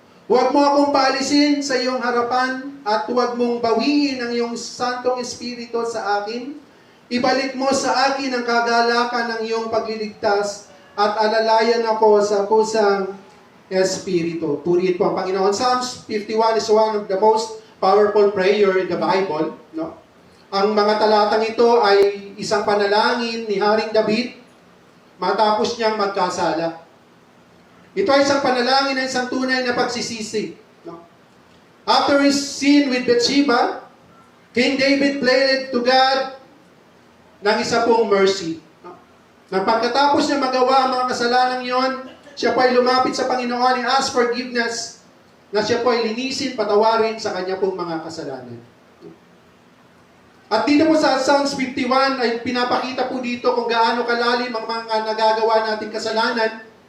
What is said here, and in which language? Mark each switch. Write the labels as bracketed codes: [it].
[tl] Huwag mo akong paalisin sa iyong harapan at huwag mong bawiin ang iyong santong espiritu sa akin. Ibalik mo sa akin ang kagalakan ng iyong pagliligtas at alalayan ako sa kusang espiritu. Purihin po ang Panginoon. [en] Psalms 51 is one of the most powerful prayer in the Bible. No? [tl] Ang mga talatang ito ay isang panalangin ni Haring David matapos niyang magkasala. Ito ay isang panalangin na isang tunay na pagsisisi. No? [en] After his sin with Bathsheba, King David pleaded to God [tl] ng isa pong [en] mercy. No? [tl] Nang pagkatapos niya magawa ang mga kasalanan yon, siya po ay lumapit sa Panginoon [en] and ask forgiveness [tl] na siya po ay linisin, patawarin sa kanya pong mga kasalanan. At dito po sa Psalms 51 ay pinapakita po dito kung gaano kalalim ang mga nagagawa nating kasalanan.